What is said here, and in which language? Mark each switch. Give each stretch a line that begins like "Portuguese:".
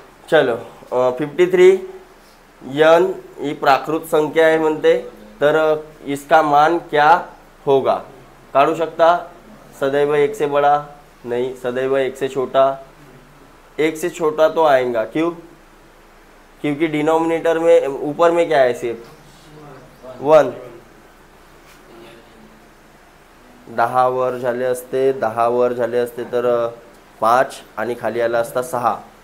Marathi: चलो 53 n ही प्राकृत संख्या आहे म्हणते, तर
Hindi: इसका मान क्या होगा.
Marathi: काढू शकता.
Hindi: सदैव 1 से बड़ा नहीं, सदैव 1 से छोटा. 1 से छोटा तो आएगा. क्यों? क्योंकि डिनोमिनेटर में ऊपर में क्या है सिर्फ 1.
Marathi: 10 वर झाले असते, 10 वर झाले असते तर 5 आणि खाली आला असता 6.